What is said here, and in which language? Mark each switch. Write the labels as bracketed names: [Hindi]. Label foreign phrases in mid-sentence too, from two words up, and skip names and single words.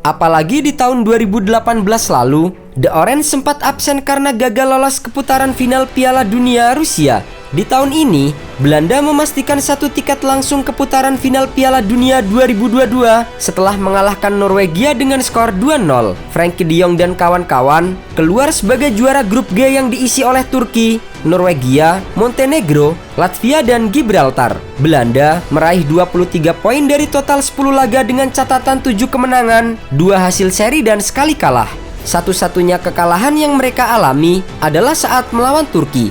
[Indonesian] Apalagi di tahun 2018 lalu, The Orange sempat absen karena gagal lolos ke putaran final Piala Dunia Rusia. Di tahun ini, Belanda memastikan 1 tiket langsung ke putaran final Piala Dunia 2022 setelah mengalahkan Norwegia dengan skor 2-0. Frenkie de Jong dan kawan-kawan keluar sebagai juara grup G yang diisi oleh Turki, Norwegia, Montenegro, Latvia, dan Gibraltar. Belanda meraih 23 poin dari total 10 laga dengan catatan 7 kemenangan, 2 hasil seri, dan sekali kalah. Satu-satunya kekalahan yang mereka alami adalah saat melawan Turki.